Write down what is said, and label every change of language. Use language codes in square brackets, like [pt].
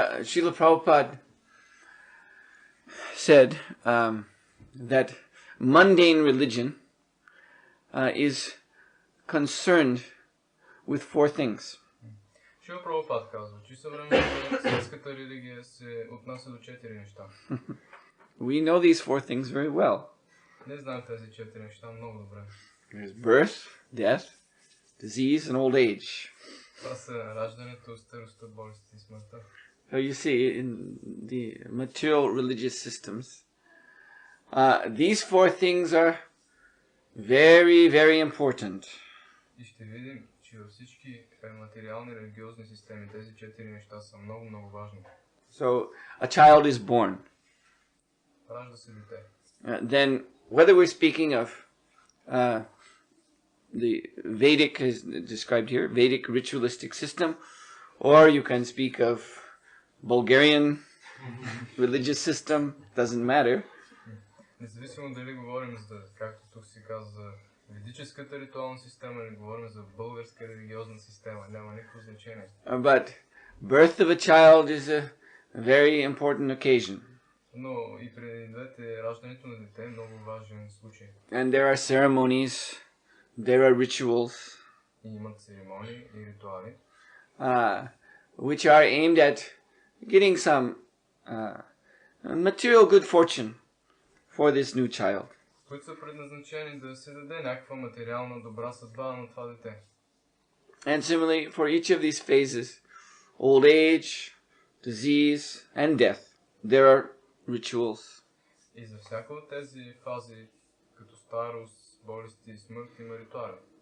[en] Srila Prabhupada said that mundane religion is concerned with four things. [bg] Шрила Прабхупад казва, че съвременната светската религия се отнася до 4 неща. [en] We know these four things very well. [bg] Не знаем тези 4 неща много добре. [en] There's birth, death, disease, and old age. [bg] Това са раждането, старостта, болестта и смъртта. [en] So you see, in the material religious systems, these four things are very, very important. [bg] И ще видим, че във всички материални религиозни системи тези 4 неща са много, много важни. [en] So a child is born. [bg] Ражда се дете. [en] Then, whether we're speaking of the Vedic, as described here, Vedic ritualistic system, or you can speak of Bulgarian religious system, doesn't matter. [bg] Независимо дали говорим за, както тук си каза, за ведическата ритуална система или говорим за българска религиозна система, няма никакво значение. [en] But birth of a child is a very important occasion. [bg] Но и преди двете раждането на дете е много важен случай. [en] And there are ceremonies, there are rituals, [bg] И имат церемонии и ритуали, [en] which are aimed at getting some material good fortune for this new child. [bg] които са предназначени да се даде някаква материална добра съдба на това дете. [en] And similarly, for each of these phases, old age, disease, and death, there are rituals. [bg] И за всяка от тези фази, като старост, болести и смърт, има ритуали.